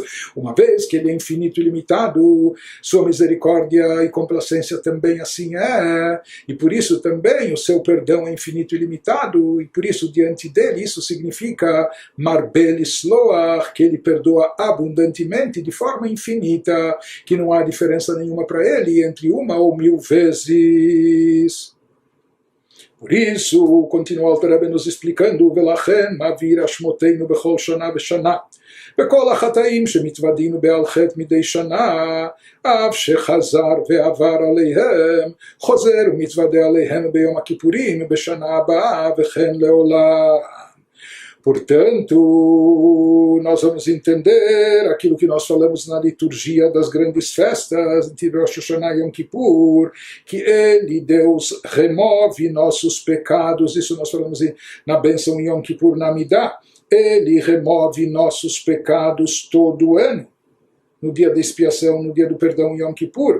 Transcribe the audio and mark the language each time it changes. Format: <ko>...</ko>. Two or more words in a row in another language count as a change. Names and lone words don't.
<pt>Uma vez que ele é infinito e limitado, sua misericórdia e complacência também assim é, e por isso também o seu perdão é infinito e limitado, e por isso diante dele isso significa</pt> <he>מרבה לסלוח,</he> <pt>que ele perdoa abundantemente, de forma infinita, que não há diferença nenhuma para ele entre uma ou 1000 vezes. Por isso, continua o Alter Rebbe nos explicando,</pt> <he>ולכן מעביר אשמותינו בכל שנה ושנה, וכל החטאים שמתוודעים בעל חטא מדי שנה, אף שחזר ועבר עליהם, חוזר ומתוודה עליהם ביום הכיפורים, בשנה הבאה וכן לעולם.</he> <pt>Portanto, nós vamos entender aquilo que nós falamos na liturgia das grandes festas, entre Rosh Hashanah e Yom Kippur, que ele, Deus, remove nossos pecados. Isso nós falamos na bênção Yom Kippur na Amidah. Ele remove nossos pecados todo ano, no dia da expiação, no dia do perdão Yom Kippur.</pt>